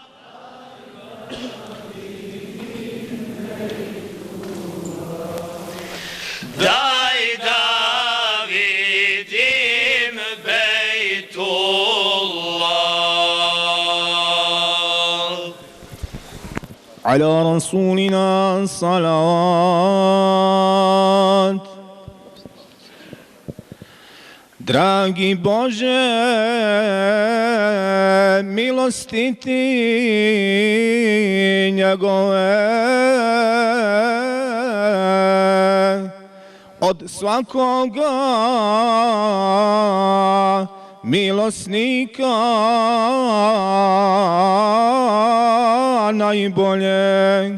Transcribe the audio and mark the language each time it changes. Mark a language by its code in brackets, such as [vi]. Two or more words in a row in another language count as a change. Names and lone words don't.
[bs] Daj da vidim Bejtullah. [ar] على رسولنا صلوات. [bs] Dragi Bože, milosti ti njegove od svakoga milosnika najbolje.